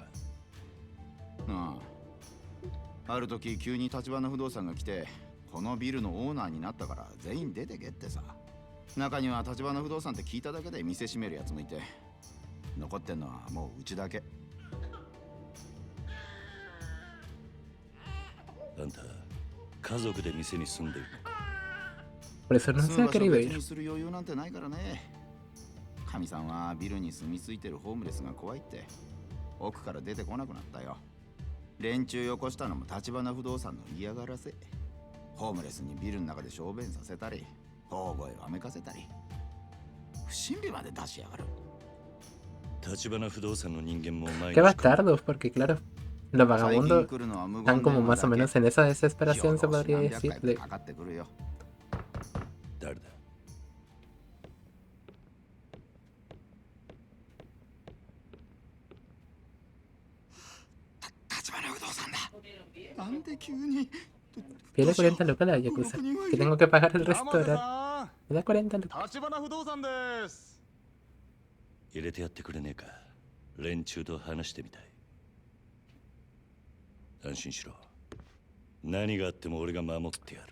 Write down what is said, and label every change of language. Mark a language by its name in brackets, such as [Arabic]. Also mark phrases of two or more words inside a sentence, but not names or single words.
[Japanese] ああ、ある時急に立花不動産が来てこのビルのオーナーになったから全員出てけってさ。中には立花不動産って聞いただけで店閉めるやつもいて、残ってんのはもううちだけ。あんた家族で店に住んでいるのか？ [Spanish] Por eso no [Japanese] 住 [Spanish] se [Japanese] む [Spanish] ha [Japanese] 場所 [Spanish] querido [Japanese] 別 [Spanish] ir. [Japanese] にする余裕なんてないからね。かみさんはビルに住み着いてるホームレスが怖いって奥から出てこなくなったよ。連中よこしたのも立花不動産の嫌がらせ。ホームレスにビルの中で小便させたり大声をあめかせたり不審火まで出しやがる。立花不動産の人間も毎 [Spanish] Qué [Japanese] 日 [Spanish] bastardos, porque claro, los [Japanese] 最近 [Spanish] vagabundos [Japanese] 来るのは無 [Spanish] están [Japanese] 言 [Spanish] como [Japanese] 電話 [Spanish] más [Japanese] だ [Spanish] o [Japanese] け。 [Spanish] menos en esa desesperación, se [Japanese] 夜通し [Spanish] podría [Japanese] 何百 [Spanish] decir, [Japanese] 回も [Spanish] de [Japanese] かかってくるよ。誰だ？立花不動産だ。なんで急に。 [Spanish] pide 40 lucas a la Yakuza, que tengo que pagar el restaurante. Me da 40 lucas. [Japanese] 立花不動産です。入れてやってくれねえか。連中と話してみたい。安心しろ。何があっても俺が守ってやる。